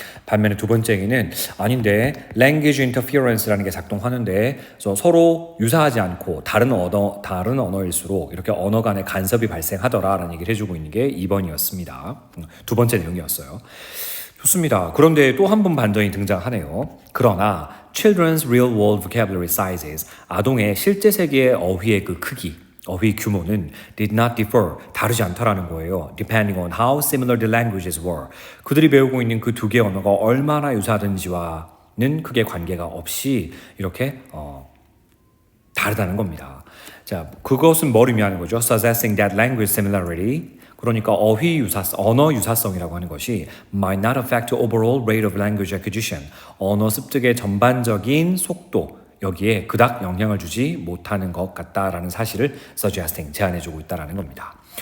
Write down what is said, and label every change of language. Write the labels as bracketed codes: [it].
[ko] 반면에 두 번째 얘기는 아닌데 language interference라는 게 작동하는데 서로 유사하지 않고 다른 언어일수록 이렇게 언어 간의 간섭이 발생하더라라는 얘기를 해주고 있는 게 2번이었습니다. 두 번째 내용이었어요. 좋습니다. 그런데 또 한 번 반전이 등장하네요. 그러나 [en] children's real world vocabulary sizes, [ko] 아동의 실제 세계의 어휘의 그 크기, 어휘 규모는 [en] did not differ, [ko] 다르지 않다라는 거예요. [en] Depending on how similar the languages were. [ko] 그들이 배우고 있는 그 두 개의 언어가 얼마나 유사하든지와는 크게 관계가 없이 이렇게 다르다는 겁니다. 자, 그것은 뭘 의미하는 거죠? [en] Suggesting that language similarity, [ko] 그러니까 언어 유사성이라고 하는 것이 [en] might not affect the overall rate of language acquisition, [ko] 언어 습득의 전반적인 속도, 여기에 그닥 영향을 주지 못하는 것 같다라는 사실을 suggesting, 제안해주고 있다는 겁니다.